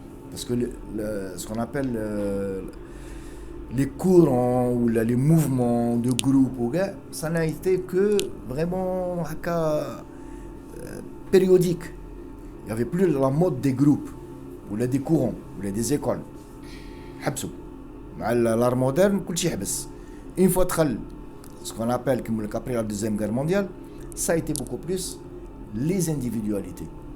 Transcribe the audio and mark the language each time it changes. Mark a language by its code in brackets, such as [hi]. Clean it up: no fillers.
[fr] Parce que ce qu'on appelle les courants ou les mouvements de groupe, ça n'a été que vraiment périodique. Il n'y avait plus la mode des groupes, ou des courants, ou des écoles. [ar] حبسوا. مع l'art moderne, كل شيء حبس. [fr] Une fois دخل ce qu'on appelle après la Deuxième Guerre mondiale, ça a été beaucoup plus les individualités.